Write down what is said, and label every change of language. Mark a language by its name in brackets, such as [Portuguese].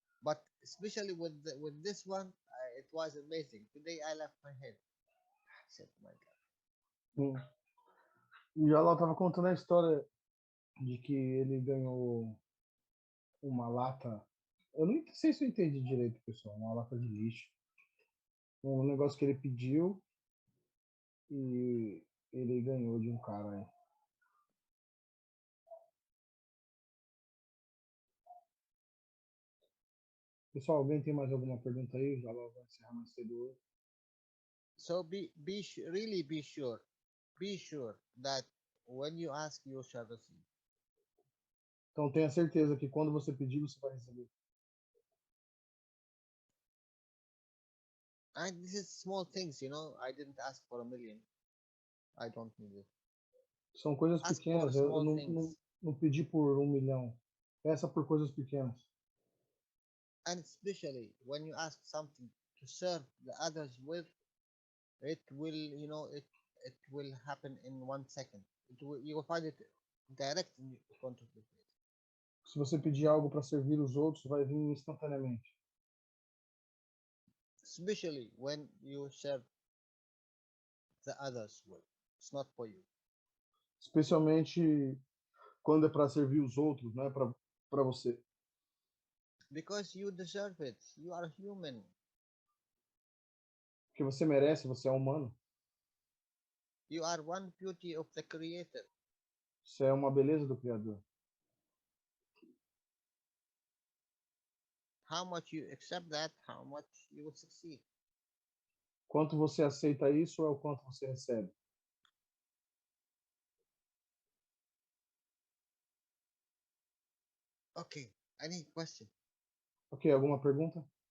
[English] But especially with this one, it was amazing. Today I left my head. I said, my God. [Portuguese] O Jalal estava contando a história de que ele ganhou uma lata. Eu não sei se eu entendi direito, pessoal. Uma lata de lixo. Um negócio que ele pediu e ele ganhou de um cara aí. Pessoal, alguém tem mais alguma pergunta aí? Já logo vai encerrar mais cedo hoje. [English] So really be sure. Be sure that when you ask, you shall receive. [Portuguese] Então tenha certeza que quando você pedir, você vai receber. [English] And this is small things, I didn't ask for 1 million. I don't need it. [Portuguese] São coisas pequenas. Eu não pedi por 1 milhão. Peça por coisas pequenas. [English] And especially when you ask something to serve the others with, it will, it will happen in 1 second. You will find it direct in front of your face. [Portuguese] Se você pedir algo para servir os outros, vai vir instantaneamente. [English] Especially when you serve the others with. It's not for you. [Portuguese] Especialmente quando é para servir os outros, não é para você. [English] Because you deserve it. You are human. [Portuguese] Porque você merece, você é humano. [English] You are one beauty of the Creator. [Portuguese] Você é uma beleza do Criador. [English] How much you accept that, how much you will succeed. [Portuguese] Quanto você aceita isso é o quanto você recebe. [English] Okay, any question? [Portuguese] Ok, alguma pergunta?